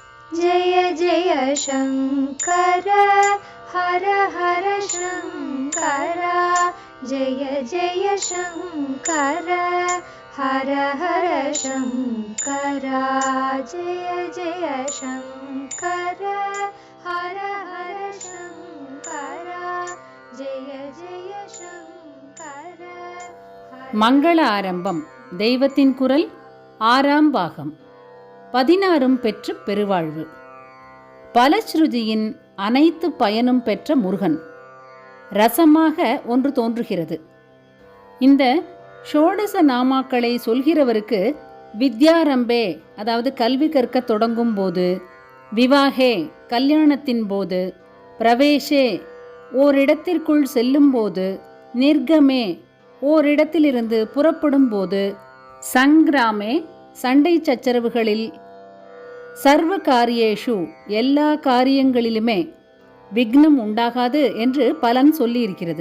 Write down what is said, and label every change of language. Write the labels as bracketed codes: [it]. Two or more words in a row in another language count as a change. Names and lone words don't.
[sa] जय जय शङ्कर हर हर शङ्कर जय जय शङ्कर हर हर शङ्कर जय जय शङ्कर हर हर शङ्कर जय जय शङ्कर. [ta] மங்கள ஆரம்பம். தெய்வத்தின் குரல். 6ஆம் பாகம். 16 பெற்று பெருவாழ்வு. பலஸ்ருதியின் அனைத்து பயனும் பெற்ற முருகன். ரசமாக ஒன்று தோன்றுகிறது. இந்த ஷோடச நாமாக்களை சொல்கிறவருக்கு வித்யாரம்பே, அதாவது கல்வி கற்க தொடங்கும் போது, விவாகே கல்யாணத்தின் போது, பிரவேசே ஓரிடத்திற்குள் செல்லும் போது, நிர்கமே ஓரிடத்திலிருந்து புறப்படும் போது, சங்கிராமே சண்டை சச்சரவுகளில், [sa] सर्व कार्येषु [ta] எல்லா காரியங்களிலுமே விக்னம் உண்டாகாது என்று பலன் சொல்லியிருக்கிறது.